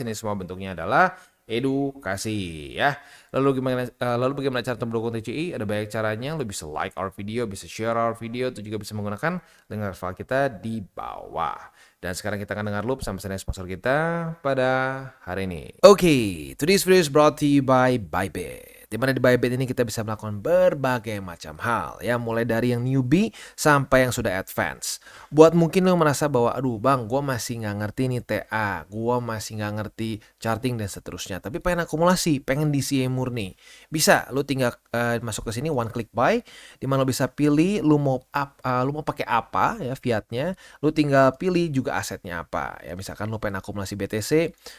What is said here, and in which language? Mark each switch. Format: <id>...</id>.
<id>Ini semua bentuknya adalah edukasi ya. Lalu bagaimana cara mendukung TCI? Ada banyak caranya. Lo bisa</id> <en>like our video,</en> <id>bisa</id> <en>share our video,</en> <id>itu juga bisa menggunakan link referral kita di bawah. Dan sekarang kita akan dengar loop sama sponsor kita pada hari ini.</id> <en>Oke, today's video is brought to you by Bybit.</en> <id>Di mana di Bybit ini kita bisa melakukan berbagai macam hal ya, mulai dari yang newbie sampai yang sudah advance. Buat mungkin lo merasa bahwa aduh bang, gue masih nggak ngerti nih TA, gue masih nggak ngerti charting dan seterusnya, tapi pengen akumulasi, pengen DCA murni, bisa lo tinggal masuk ke sini</id> <en>one click buy,</en> <id>di mana lo bisa pilih lo mau pakai apa ya fiatnya, lo tinggal pilih juga asetnya apa ya, misalkan lo pengen akumulasi BTC.</id>